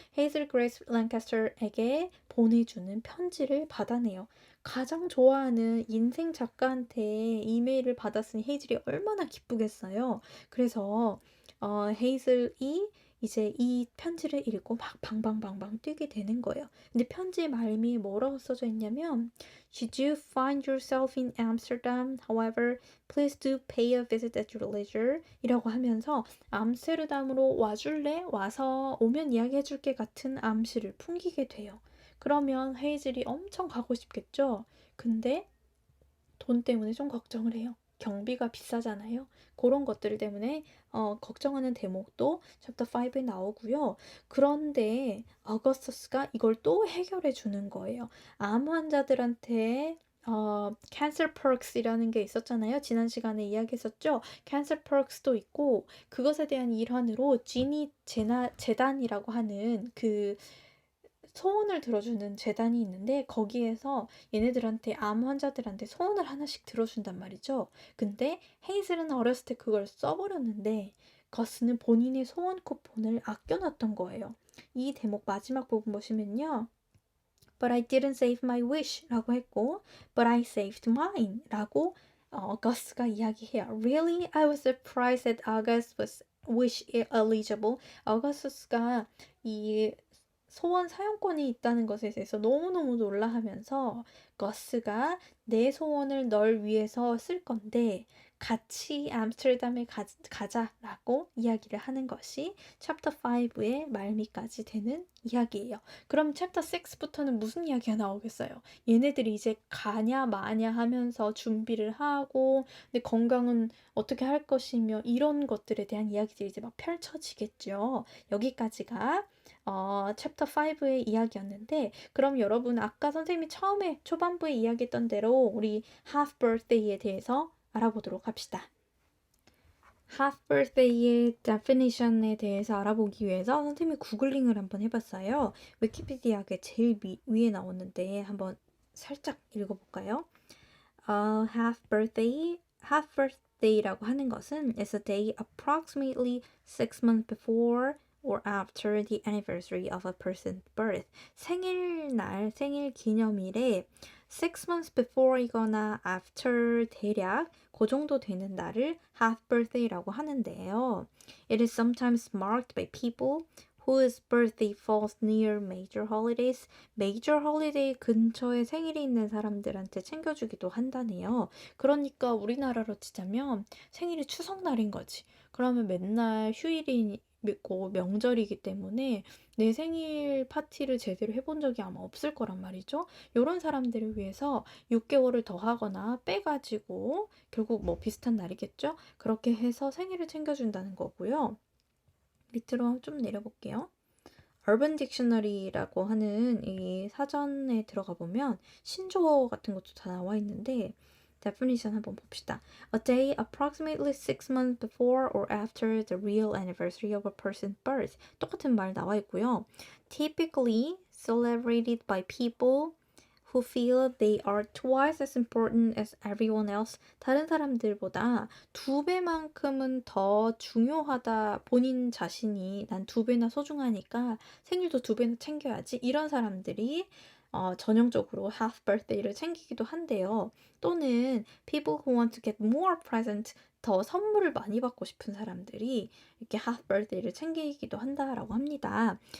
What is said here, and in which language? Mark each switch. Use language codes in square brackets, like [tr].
[ko] Hazel Grace Lancaster에게 보내주는 편지를 받아내요. 가장 좋아하는 인생 작가한테 이메일을 받았으니 헤이즐이 얼마나 기쁘겠어요. 그래서 헤이즐이 이제 이 편지를 읽고 막 방방방방 뛰게 되는 거예요. 근데 편지의 말미에 뭐라고 써져 있냐면 [en] Should you find yourself in Amsterdam, however, please do pay a visit at your leisure [ko] 이라고 하면서 암스테르담으로 와줄래? 와서 오면 이야기해줄게 같은 암시를 풍기게 돼요. 그러면 헤이즐이 엄청 가고 싶겠죠? 근데 돈 때문에 좀 걱정을 해요. 경비가 비싸잖아요. 그런 것들 때문에 걱정하는 대목도 챕터 5에 나오고요. 그런데 어거스터스가 이걸 또 해결해 주는 거예요. 암 환자들한테 cancer perks이라는 게 있었잖아요. 지난 시간에 이야기했었죠. cancer perks도 있고 그것에 대한 일환으로 지니 재단이라고 하는 그 소원을 들어주는 재단이 있는데 거기에서 얘네들한테 암 환자들한테 소원을 하나씩 들어준단 말이죠. 근데 헤이즐은 어렸을 때 그걸 써버렸는데 거스는 본인의 소원 쿠폰을 아껴놨던 거예요. 이 대목 마지막 부분 보시면요. [en] But I didn't save my wish [ko] 라고 했고 [en] But I saved mine [ko] 라고 거스가 이야기해요. [en] Really? I was surprised that August was wish eligible. [ko] 어거스가 이 소원 사용권이 있다는 것에 대해서 너무너무 놀라하면서 거스가 내 소원을 널 위해서 쓸 건데 같이 암스테르담에 가자라고 이야기를 하는 것이 챕터 5의 말미까지 되는 이야기예요. 그럼 챕터 6부터는 무슨 이야기가 나오겠어요? 얘네들이 이제 가냐 마냐 하면서 준비를 하고 근데 건강은 어떻게 할 것이며 이런 것들에 대한 이야기들이 이제 막 펼쳐지겠죠. 여기까지가 챕터 5의 이야기였는데 그럼 여러분 아까 선생님이 처음에 초반부에 이야기했던 대로 우리 half birthday에 대해서 알아보도록 합시다. half birthday의 definition에 대해서 알아보기 위해서 선생님이 구글링을 한번 해봤어요. 위키피디아에 제일 위에 나오는데 한번 살짝 읽어볼까요? [en] half birthday [ko] 라고 하는 것은 [en] is a day approximately 6 months before or after the anniversary of a person's birth. [ko] 생일날, 생일 기념일에 6 months before이거나 after 대략 그 정도 되는 날을 half birthday라고 하는데요. [en] It is sometimes marked by people whose birthday falls near major holidays. [ko] 메이저 홀리데이 근처에 생일이 있는 사람들한테 챙겨주기도 한다네요. 그러니까 우리나라로 치자면 생일이 추석날인 거지. 그러면 맨날 휴일이고 명절이기 때문에 내 생일 파티를 제대로 해본 적이 아마 없을 거란 말이죠. 이런 사람들을 위해서 6개월을 더 하거나 빼가지고 결국 뭐 비슷한 날이겠죠? 그렇게 해서 생일을 챙겨준다는 거고요. 밑으로 좀 내려볼게요. Urban Dictionary라고 하는 이 사전에 들어가 보면 신조어 같은 것도 다 나와 있는데 definition 한번 봅시다. [en] A day approximately 6 months before or after the real anniversary of a person's birth. [ko] 똑같은 말 나와 있고요. [en] Typically celebrated by people who feel they are twice as important as everyone else. [ko] 다른 사람들보다 2배만큼은 더 중요하다. 본인 자신이 난 2배나 소중하니까 생일도 2배나 챙겨야지. 이런 사람들이 전형적으로 half birthday를 챙기기도 한대요. 또는 [en] people who want to get more present, [ko] 더 선물을 많이 받고 싶은 사람들이 이렇게 half birthday를 챙기기도 한다라고 합니다.